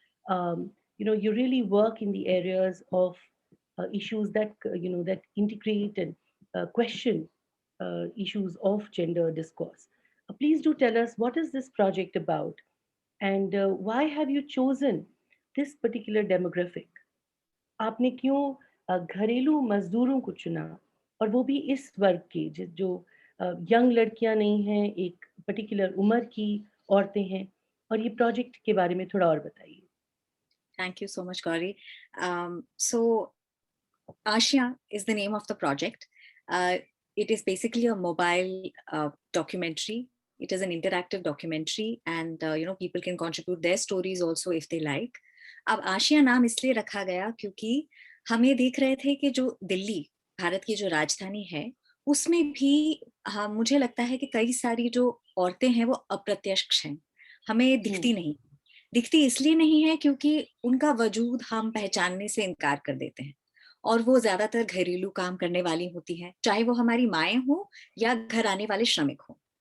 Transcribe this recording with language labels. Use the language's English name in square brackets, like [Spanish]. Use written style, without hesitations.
[English] You really work in the areas of issues that that integrate and question issues of gender discourse. Please do tell us, what is this project about, and why have you chosen this particular demographic? [Hindi] आपने क्यों घरेलू मजदूरों को चुना, और वो भी इस वर्ग के जो यंग लड़कियां नहीं हैं, एक पर्टिकुलर उम्र की औरतें हैं, और ये प्रोजेक्ट के बारे में थोड़ा और बताइए. [English] Thank you so much, Gauri. So Ashia is the name of the project. It is basically a mobile documentary. It is an interactive documentary, and people can contribute their stories also if they like. [Hindi] अब आशिया नाम इसलिए रखा गया क्योंकि हमें देख रहे थे कि जो दिल्ली, भारत की जो राजधानी है, उसमें भी मुझे लगता है कि कई सारी जो औरतें हैं वो अप्रत्यक्ष हैं, हमें दिखती नहीं. दिखती इसलिए नहीं है क्योंकि उनका वजूद हम पहचानने से इनकार कर देते हैं, और वो ज्यादातर घरेलू काम करने वाली होती हैं, चाहे वो हमारी माएं हो या घर आने वाले श्रमिक हो.